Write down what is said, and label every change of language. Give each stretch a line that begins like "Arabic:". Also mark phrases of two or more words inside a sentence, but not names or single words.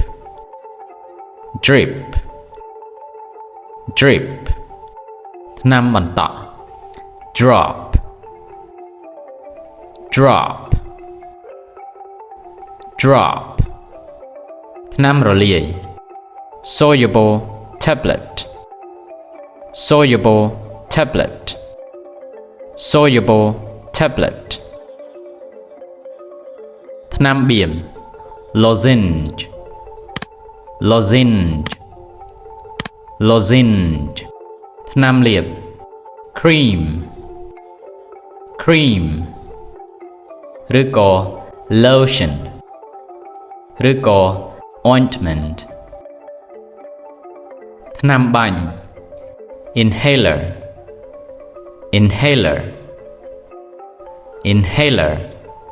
English: drip drip
Khmer: ថ្នាំបន្តក់
English: drop drop drop
Khmer: ថ្នាំរលាយ
English: soluble tablet soluble tablet soluble tablet
Khmer: ថ្នាំបៀម
English: lozenge lozenge lozenge
Khmer: ថ្នាំលាប
English: cream cream ឬក៏ lotion ឬក៏ ointment ថ្នាំបាញ់ inhaler inhaler inhaler